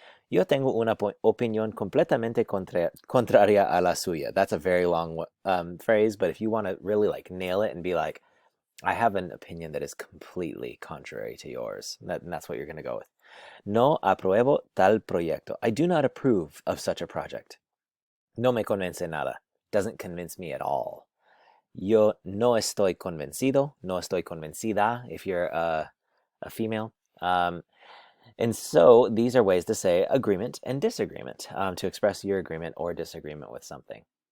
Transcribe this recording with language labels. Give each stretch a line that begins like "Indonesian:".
Spanish: Yo tengo una opinión completamente contraria a la suya.
English: That's a very long phrase, but if you want to really nail it and be like, I have an opinion that is completely contrary to yours, that's what you're going to go with.
Spanish: No apruebo tal proyecto.
English: I do not approve of such a project.
Spanish: No me convence nada.
English: Doesn't convince me at all.
Spanish: Yo no estoy convencido. No estoy convencida
English: if you're a female. And so these are ways to say agreement and disagreement, to express your agreement or disagreement with something.